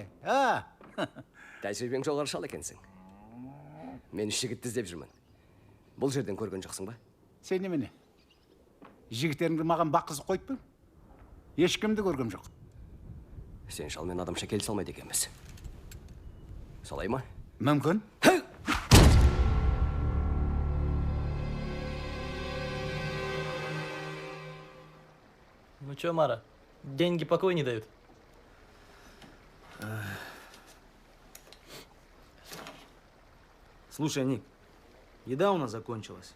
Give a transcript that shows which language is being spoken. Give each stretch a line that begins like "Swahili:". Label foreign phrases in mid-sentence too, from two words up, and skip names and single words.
Kazakh: Тәжірибең жоғары шал екенсің. Мен үш жігітті іздеп жүрмін. Бұл жерден көрген жоқсың ба? Сен немене? Жігіттеріңді маған баққызып қойып па? Ешкімді көргем жоқ. Сен шалмен адамша келісе алмайды екенбіз. Солай ма? Мүмкін.
Russian: Ну чё, Мара, деньги покоя не дают? Слушай, Ник, еда у нас закончилась.